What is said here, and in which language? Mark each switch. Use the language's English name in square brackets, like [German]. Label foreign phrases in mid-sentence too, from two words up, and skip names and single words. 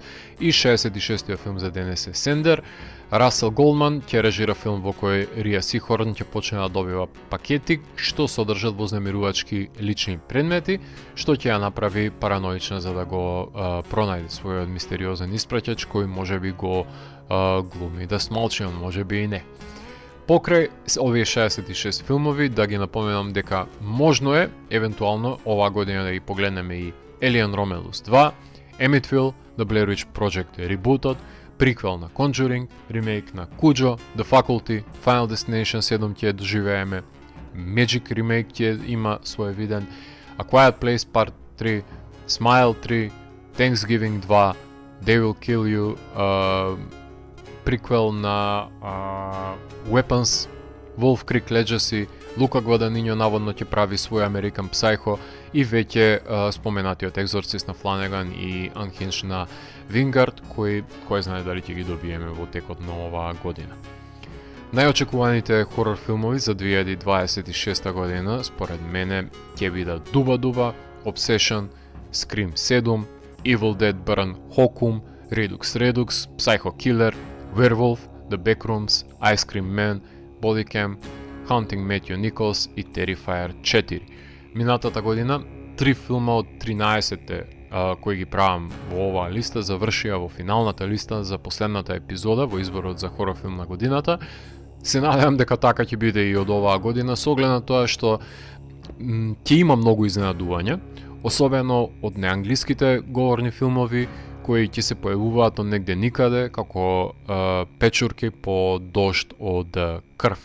[Macedonian] И 66-тиот филм за денес е Сендер. Расел Голдман ќе режира филм во кој Рија Сихорн ќе почне да добива пакети што содржат вознемирувачки лични предмети, што ќе ја направи параноична за да го пронајде својот мистериозен испраќач кој можеби го глуми да смалчи, он можеби и не. Покрај овие 66 филмови, да ги напоменам дека можно е, евентуално, оваа година да ги погледнеме и Alien Romulus 2, Emmetsville, The Blair Witch Project е ребутот, приквел на Conjuring, ремейк на Cujo, The Faculty, Final Destination 7 ќе доживееме, Magic ремейк ќе има свој виден, A Quiet Place Part 3, Smile 3, Thanksgiving 2, They Will Kill You, приквел на Weapons, Wolf Creek Legacy, Лука Гваданињо наводно ќе прави свој American Psycho и веќе споменатиот Екзорцист на Фланеган и Unhinged на Вингард, кој знае дали ќе ги добиеме во текот на оваа година. Најочекуваните хорор филмови за 2026 година, според мене, ќе бидат Дуба, Obsession, Scream 7, Evil Dead Burn Hokum, Redux, Psycho Killer, Werewolf, The Backrooms, Ice Cream Man, Bodycam, Hunting Matthew Nichols и Terrifier 4. Минатата година, 3 филма од 13-те кои ги правам во оваа листа завршија во финалната листа за последната епизода во изборот за хорор филм на годината. Се надевам дека така ќе биде и од оваа година, со оглед на тоа што ќе има многу изненадувања, особено од неанглиските говорни филмови кои ќе се појавуваат од негде никаде, како печурки по дожд од крв.